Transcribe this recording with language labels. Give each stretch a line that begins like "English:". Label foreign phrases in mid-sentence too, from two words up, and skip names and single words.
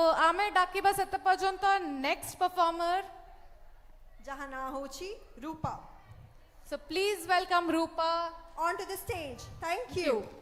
Odia: ଆମେ ଡାକିବା ସେତେ ପର୍ଯ୍ୟନ୍ତ
English: next performer
Odia: ଯାହା ନାଁ ହେଉଛି ରୂପା।
English: So please welcome Rupa onto the stage. Thank you.